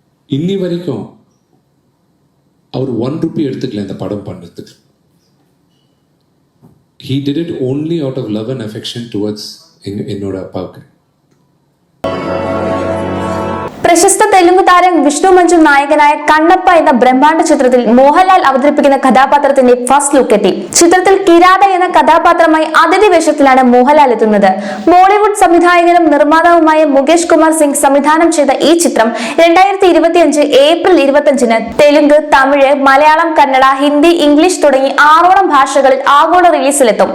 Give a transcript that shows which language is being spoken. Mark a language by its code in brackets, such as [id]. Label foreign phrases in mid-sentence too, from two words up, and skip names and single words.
[ta] இன்னி வரைக்கும் அவர் 1 ரூபி எடுத்துக்கல இந்த படம் பண்ணுறதுக்கு. [en] He did it only out of love and affection towards [ta] என்னோட அப்பாவுக்கு. [ml] പ്രശസ്ത തെലുങ്ക് താരം വിഷ്ണു മഞ്ജു നായകനായ കണ്ണപ്പ എന്ന ബ്രഹ്മാണ്ഡ ചിത്രത്തിൽ മോഹൻലാൽ അവതരിപ്പിക്കുന്ന കഥാപാത്രത്തിന്റെ [en] first look [ml] എത്തി. ചിത്രത്തിൽ കിരാത എന്ന കഥാപാത്രമായി അതിഥി വേഷത്തിലാണ് മോഹൻലാൽ എത്തുന്നത്. ബോളിവുഡ് സംവിധായകനും നിർമ്മാതാവുമായ മുകേഷ് കുമാർ സിംഗ് സംവിധാനം ചെയ്ത ഈ ചിത്രം 2025 ഏപ്രിൽ 25-ന് തെലുങ്ക്, തമിഴ്, മലയാളം, കന്നഡ, ഹിന്ദി, ഇംഗ്ലീഷ് തുടങ്ങി 6ഓളം ഭാഷകളിൽ ആഗോള റിലീസിലെത്തും.